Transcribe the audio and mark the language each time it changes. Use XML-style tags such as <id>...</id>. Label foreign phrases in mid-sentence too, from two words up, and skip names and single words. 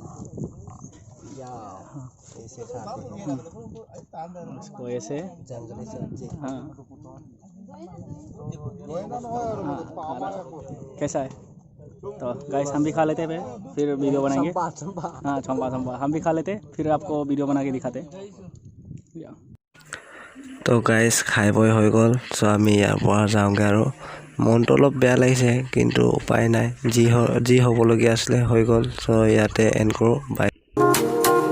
<hi>ऐसे खाते हैं इसको ऐसे, जंगली सब्जी। हाँ, कैसा है? तो गाइस हम भी खा लेते हैं, फिर वीडियो बनाएंगे। हाँ, चंपा हम भी खा लेते, फिर आपको वीडियो बना के दिखाते।</hi> <as>তো গাইজ, খাই বৈ হৈ গ'ল। চ' আমি ইয়াৰ পৰা যাওঁগৈ। আৰু মনটো অলপ বেয়া লাগিছে কিন্তু উপায় নাই, যি হ'বলগীয়া আছিলে হৈ গ'ল। চ' ইয়াতে এণ্ড কৰোঁ, বাই।</as>